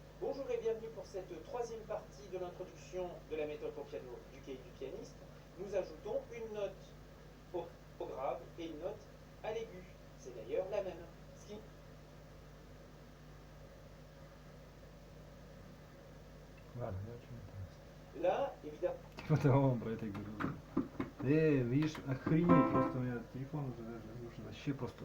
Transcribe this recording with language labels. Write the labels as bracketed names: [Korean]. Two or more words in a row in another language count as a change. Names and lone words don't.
[French] Bonjour et bienvenue pour cette troisième partie de l'introduction de la méthode pour piano du QIWI du pianiste. Nous ajoutons une note au grave et une note à l'aigu. C'est d'ailleurs la même. Ce qui... [Russian] Ладно, [French] Là, évidemment. [Russian] Потом про это говорю. Видишь, охренеть, просто у меня телефон уже даже вообще просто.